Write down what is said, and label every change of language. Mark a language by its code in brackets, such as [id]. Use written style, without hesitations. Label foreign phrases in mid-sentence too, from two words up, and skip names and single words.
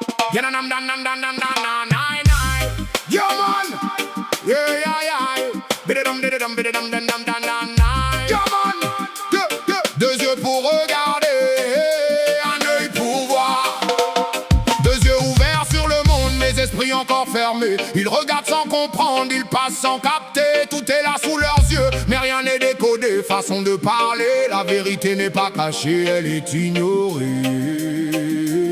[en] Yeah, nam dan dan dan dan dan dan nine nine. Yo man, yeah yeah yeah. Bididum bididum bididum dan dan dan dan nine. Yo man, [fr] deux yeux pour regarder, un œil pour voir. Deux yeux ouverts sur le monde, mes esprits encore fermés. Ils regardent sans comprendre, ils passent sans capter. Tout est là sous leurs yeux, mais rien n'est décodé. Façon de parler, la vérité n'est pas cachée, elle est ignorée.